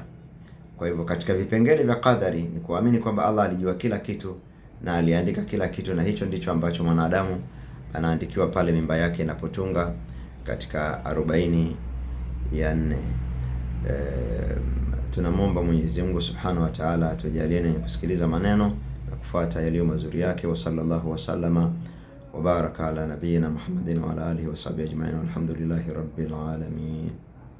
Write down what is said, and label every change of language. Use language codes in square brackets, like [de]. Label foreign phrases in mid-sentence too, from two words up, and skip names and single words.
[sw] Kwa hivyo katika vipengele vya qadari ni kuamini kwamba Allah alijua kila kitu na aliandika kila kitu, na hicho ndicho ambacho mwanadamu anaandikiwa pale mimba yake inapotunga katika 40 ya 4. Tunamwomba Mwenyezi Mungu [ar] سبحانه وتعالى [sw] atujalie ni kusikiliza maneno na kufuata yaliyo mazuri yake. [ar] وصلى الله وسلم وبارك على نبينا محمد وعلى آله وصحبه أجمعين والحمد لله رب العالمين.